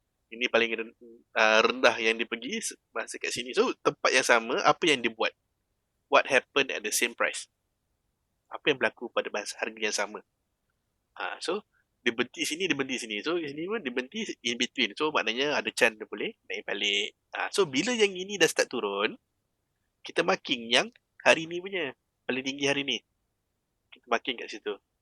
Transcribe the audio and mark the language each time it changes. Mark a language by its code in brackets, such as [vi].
[ms] Ini paling rendah yang dia pergi masa kat sini. So tempat yang sama, apa yang dia buat? [en] What happened at the same price? [ms] Apa yang berlaku pada masa harga yang sama? So dia berhenti sini, dia berhenti sini. So sini pun dia berhenti [en] in between. [ms] So maknanya ada chance dia boleh naik balik. So bila yang ini dah start turun, kita marking yang hari ni punya, paling tinggi hari ni. Kita marking kat situ.